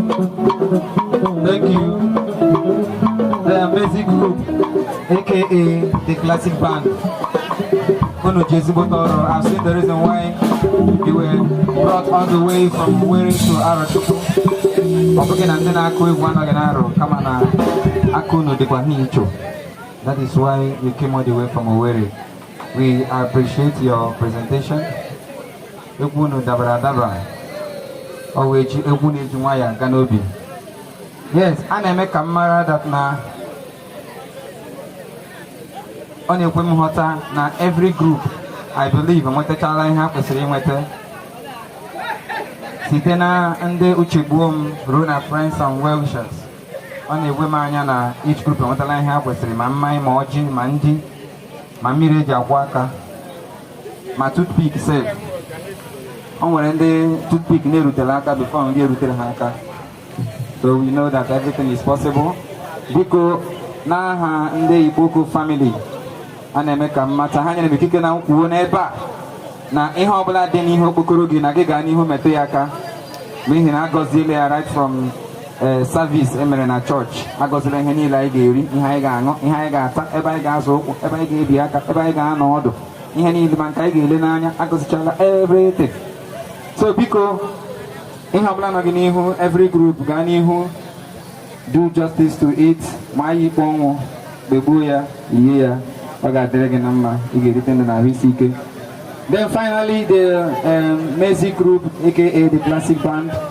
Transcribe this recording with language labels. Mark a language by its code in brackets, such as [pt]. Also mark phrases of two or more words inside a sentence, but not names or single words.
[en] Thank you. The amazing group, A K A the Classic Band. [ig] Unu ji ezigbo tọrọ. [en] I've seen the reason why you were brought all the way from Owerri to Arochukwu. [ig] Ọ bụghị na ndị na-akụ egwu anọghị n'Aro, kama na aka unu dịkwa ha icho. [en] That is why you came all the way from Owerri. We appreciate your presentation. [ig] Egwu unu dabara adaba. Ọ wee ji egwu na-eji nwayọ aga n'obi. Yes, a na-eme ka m mara that na ọ na-ekwe m nghọta na [en] every group, I believe, [ig] enwetachala ihe ha kwesịrị inweta. Site na ndị uche gbuo m ruo na [en] friends and well wishers, [ig] ọ na-ekwe m anya na [en] each group [ig] enwetala ihe ha kwesịrị, ma mmanya, ma ọjị, ma ndị, ma mmiri eji akwọ aka, ma toothpick sef. O nwere ndị toothpick na-erutela aka before ndị erutere ha aka. [en] So we know that everything is possible. [ig] Biko, n'aha ndị Igboko family, a na-eme ka m mata, ha nyere m ikike na nkwuo n'ebe a, na ihe ọbụla dị n'ihu okpokoro gị, na gị gaa n'ihu metụ ya aka. N'ihi na a gọziela ya [en] right from, [ig] eh, service e mere na church. A gọziela ihe niile anyị ga-eri, ihe anyị ga-aṅụ, ihe anyị ga-ata, ebe anyị ga-azụ ụkwụ, ebe anyị ga-ebi aka, ebe anyị ga-anọ ọdụ, ihe niile ma nke anyị ga-ele n'anya, a gọzichala everything. So biko, ihe ọbụla nọ gị n'ihu, [en] every group [ig] gaa n'ihu, [en] do justice to it, [ig] ma anyị ikpe ọnwụ, kpegbuo ya, yie ya, ọ ga-adịrị gị na mma, ị ga-erite ndụ na ahụ isi ike. [en] Then finally, the, um, Mezi group, A K A the Classic Band.